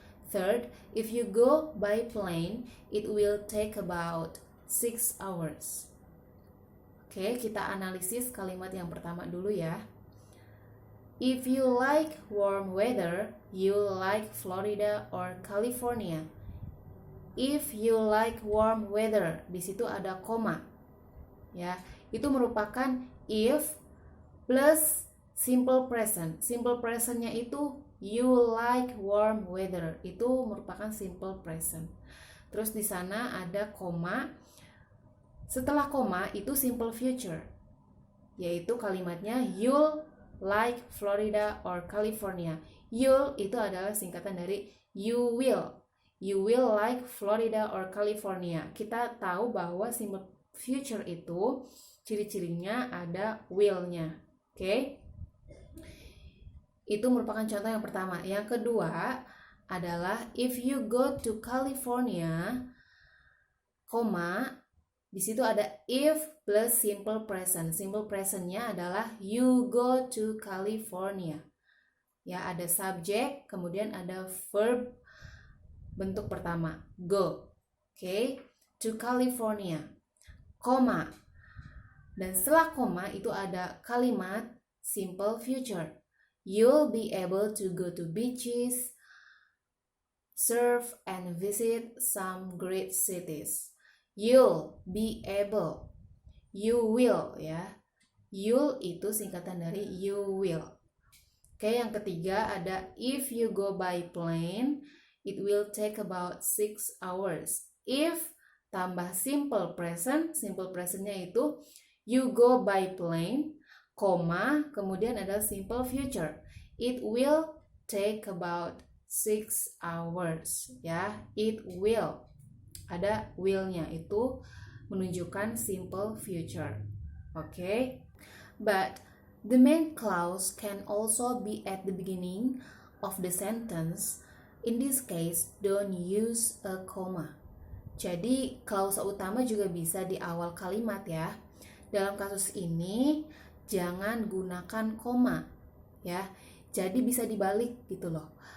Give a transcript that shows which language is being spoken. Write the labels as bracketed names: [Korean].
[English] Third, if you go by plane, it will take about 6 hours. [Indonesian] Oke, kita analisis kalimat yang pertama dulu ya. [English] If you like warm weather, you'll like Florida or California. If you like warm weather, [Indonesian] di situ ada koma. Ya, itu merupakan if plus simple present. [English] Simple presentnya itu you like warm weather. [Indonesian] Itu merupakan simple present. Terus di sana ada koma. Setelah koma itu simple future. Yaitu kalimatnya [English] you'll like Florida or California. [Indonesian] You'll itu adalah singkatan dari [English] you will. You will like Florida or California. [Indonesian] Kita tahu bahwa simple future itu ciri-cirinya ada will-nya. Oke? Itu merupakan contoh yang pertama. Yang kedua adalah [English] if you go to California, [Indonesian] koma, di situ ada [English] if plus simple present. Simple presentnya adalah you go to California. [Indonesian] Ya, ada subjek, kemudian ada verb bentuk pertama, go. Oke, to California. Koma. Dan setelah koma itu ada kalimat simple future. [English] You'll be able to go to beaches, surf, and visit some great cities. You'll be able. You will ya. [Indonesian] You'll itu singkatan dari you will. Oke, yang ketiga ada [English] if you go by plane, it will take about 6 hours. If tambah simple present, simple presentnya itu you go by plane, koma, [Indonesian] kemudian ada [English] simple future. It will take about 6 hours ya. It will. [Indonesian] Ada will-nya itu menunjukkan simple future. Okay? [English] But the main clause can also be at the beginning of the sentence. In this case, don't use a comma. [Indonesian] Jadi, klausa utama juga bisa di awal kalimat ya. Dalam kasus ini, jangan gunakan koma. Ya. Jadi bisa dibalik gitu loh.